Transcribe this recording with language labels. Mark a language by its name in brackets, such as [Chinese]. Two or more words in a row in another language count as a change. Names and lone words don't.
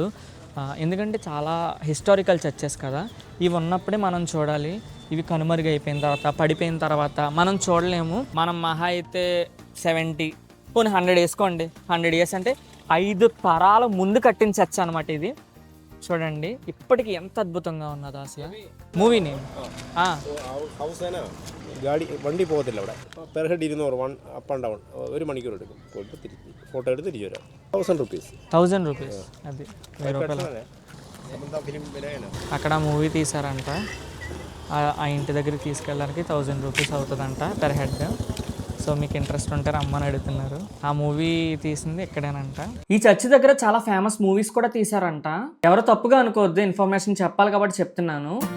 [Telugu] ఎందుకంటే చాలా [English] historical churches [Telugu] కదా, ఇవి ఉన్నప్పుడే మనం చూడాలి. ఇవి కనుమరుగైపోయిన తర్వాత, పడిపోయిన తర్వాత మనం చూడలేము. మనం మహా అయితే 70 పోనీ 100 వేసుకోండి. 100 years అంటే 5 తరాల ముందు కట్టిన చర్చ్ అనమాట ఇది. చూడండి ఇప్పటికి ఎంత అద్భుతంగా ఉన్నదో അസല. [English] movie name [Malayalam] ഹൗസ് ആണ്. ഗാഡി വണ്ടി പോകത്തില്ല അവിടെ. [English] per head [Malayalam] 200 [English] up and down [Malayalam] 1 മണിക്കൂർ എടുക്കും. പോയിട്ട് തിരിച്ച് ഫോട്ടോ എടുത്ത് തിരിച്ചു വരാം. [Telugu] 1000 రూపీస్. 1000 రూపీస్. అది 1000 రూపాయలు. అక్కడ మూవీ తీసారంట. ఆ ఇంటి దగ్గరికి తీసుకెళ్ళడానికి 1000 రూపీస్ అవుతుందంట [English] per head. [Telugu] సో మీకు ఇంట్రెస్ట్ ఉంటే రమ్మని అడుగుతున్నారు. ఆ మూవీ తీసింది ఎక్కడేనంట. ఈ చర్చ్ దగ్గర చాలా [English] famous movies [Telugu] కూడా తీసారంట. ఎవరో తప్పుగా అనుకోవద్దు, ఇన్ఫర్మేషన్ చెప్పాలి కాబట్టి చెప్తున్నాను.